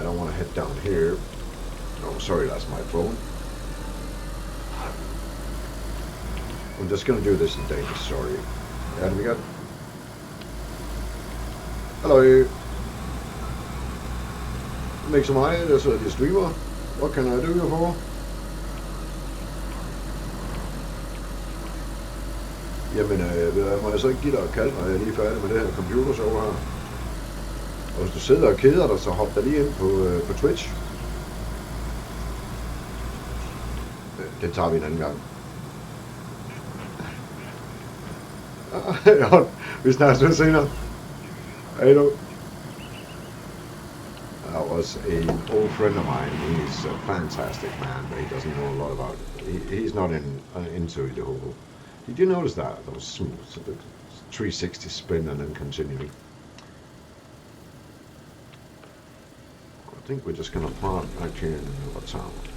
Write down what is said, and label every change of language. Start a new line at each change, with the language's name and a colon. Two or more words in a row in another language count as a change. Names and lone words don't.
English: I want to head down here. Oh, sorry, that's my phone. I'm just going to do this in Danish, sorry. Ja, we got. Hello. Make some eye, there's a streamer. What can I do you for?
Danish: Jamen, må jeg så ikke give dig et kald, når jeg er lige færdig med det her computershow her? Og hvis du sidder og keder dig, så hop da lige ind på Twitch.
Swedish: Det tar vi en annan gång. Ja, vi snackar väl senare. Hej då.
English: That was an old friend of mine. He's a fantastic man, but he doesn't know a lot about it. He's not into the whole. Did you notice that? That was smooth. So the 360 spin and then continuing. I think we're just going to park back here in another town.